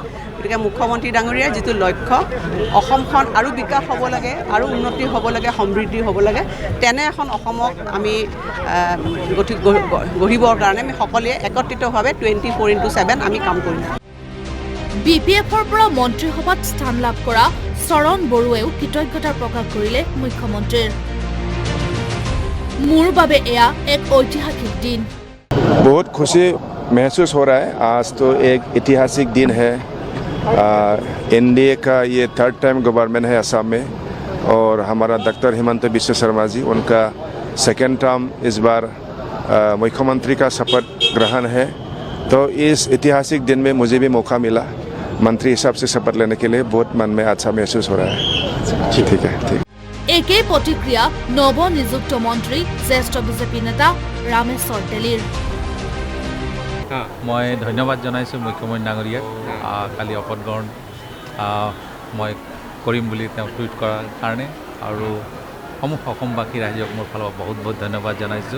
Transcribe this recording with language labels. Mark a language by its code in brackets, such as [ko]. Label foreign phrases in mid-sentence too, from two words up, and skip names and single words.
[as] গতিকে মুখ্যমন্ত্ৰী ডাঙৰীয়াৰ যিটো লক্ষ্য, অসমখন আৰু বিকাশ হ'ব লাগে, আৰু উন্নতি হ'ব লাগে, সমৃদ্ধি হ'ব লাগে, তেনে এখন অসমক আমি গঢ়িবৰ কাৰণে আমি সকলোৱে একত্ৰিতভাৱে 24/7 আমি কাম কৰিম। বিপিএফৰ পৰা মন্ত্ৰীসভাত স্থান লাভ কৰা চৰণ বড়োৱেও কৃতজ্ঞতা প্ৰকাশ কৰিলে মুখ্যমন্ত্ৰীৰ। মোৰ বাবে এয়া এক ঐতিহাসিক দিন। [hi] बहुत खुशी महसूस हो रहा है। आज तो एक ऐतिहासिक दिन है। एनडीए का ये [en] 3rd time government [hi] है असम में, और हमारा डॉक्टर हिमंत बिश्व शर्मा जी, उनका 2nd टर्म इस बार मुख्यमंत्री का शपथ ग्रहण है। तो इस ऐतिहासिक दिन में मुझे भी मौका मिला मंत्री हिसाब से शपथ लेने के लिए। बहुत मन में अच्छा महसूस हो रहा है। ठीक है, ठीक। [as] একেই প্ৰতিক্ৰিয়া নৱনিযুক্ত মন্ত্ৰী জ্যেষ্ঠ বিজেপি নেতা ৰামেশ্বৰ তেলীৰ। মই ধন্যবাদ জনাইছোঁ মুখ্যমন্ত্ৰী ডাঙৰীয়াক। কালি শপত গ্ৰহণ মই কৰিম বুলি তেওঁ টুইট কৰাৰ কাৰণে, আৰু অসমবাসী ৰাইজক মোৰ ফালৰ পৰা বহুত বহুত ধন্যবাদ জনাইছোঁ।